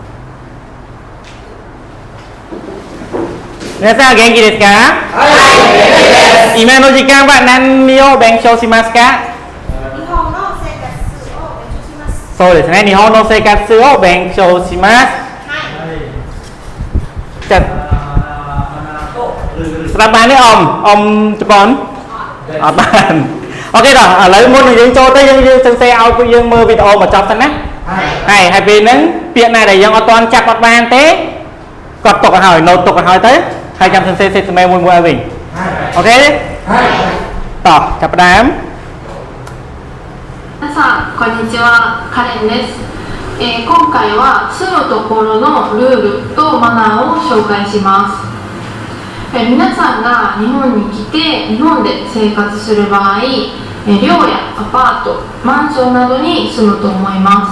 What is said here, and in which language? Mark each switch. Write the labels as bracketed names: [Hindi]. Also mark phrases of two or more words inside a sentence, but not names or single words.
[Japanese] 皆さん元気ですか？はい、元気です。今の時間は何を勉強しますか？日本の生活を勉強します。そうですね、日本の生活を勉強します。はい。 [Khmer] じゃស្រាប់បានទេអ៊ំជប៉ុនអត់បានអូខេដល់ឥឡូវមុននឹងយើងចូលទៅយើងសរសេរឲ្យពួកយើងមើលវីដេអូមកចប់សិនណាហើយពេលហ្នឹងពាក្យណាដែលយើងអត់ទាន់ចាប់អត់បានទេគាត់ទុកឲ្យហើយណូតទុកឲ្យហើយទៅហើយចាំសរសេរសេតមេមួយឲ្យវិញអូខេតោះចាប់ផ្ដើម [Japanese] 皆さんこんにちは、カレンです。今回は住むところのルールとマナーを紹介します。皆さんが日本に来て日本で生活する場合、寮やアパート、マンションなどに住むと思います。